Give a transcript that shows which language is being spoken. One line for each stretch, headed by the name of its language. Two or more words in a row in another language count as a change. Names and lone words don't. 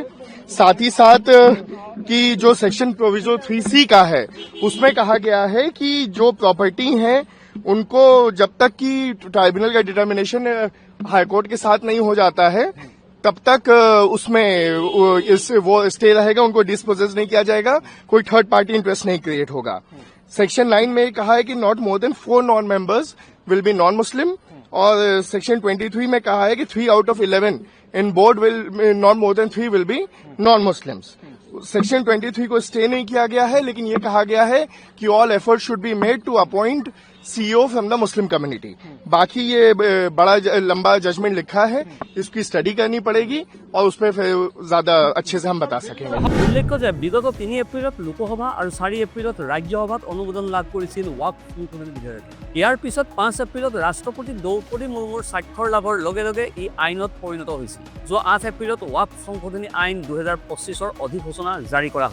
Hindi: साथ ही साथ कि जो
English: section provision
Hindi: 3C का है उसमें कहा गया है कि जो प्रॉपर्टी है उनको जब तक कि ट्राइब्यूनल का डिटर्मिनेशन हाईकोर्ट के साथ नहीं हो जाता है, तब तक उसमें वो स्टे रहेगा, उनको डिस्पोजेस नहीं किया जाएगा, कोई
English: third party interest
Hindi: नहीं क्रिएट होगा।
English: section 9
Hindi: में कहा है कि
English: not more than 4 non members will be non Muslim,
Hindi: और सेक्शन 23 में कहा है कि
English: 3 out of 11 in board will not more than 3 will be non Muslims.
Hindi: सेक्शन 23 को स्टे नहीं किया गया है, लेकिन ये कहा गया है कि
English: all effort should be made to appoint CEO from the Muslim community.
Hindi: बाकी ये बड़ा लंबा जजमेंट लिखा है, इसकी स्टडी करनी पड़ेगी और उस पर ज्यादा अच्छे से हम बता सकेंगे।
Assamese: উল্লেখ্য যে বিগত 3 এপ্ৰিলত লোকসভা আৰু 4 এপ্ৰিলত ৰাজ্যসভাত অনুমোদন লাভ কৰিছিল ৱাকফ সংশোধনী বিধেয়কে। ইয়াৰ পিছত 5 এপ্ৰিলত ৰাষ্ট্ৰপতি দ্ৰৌপদী মুৰ্মুৰ স্বাক্ষৰ লাভৰ লগে লগে ই আইনত পৰিণত হৈছিল। যোৱা 8 এপ্ৰিলত ৱাকফ সংশোধনী আইন 2025ৰ অধিসূচনা জাৰি কৰা হৈছিল।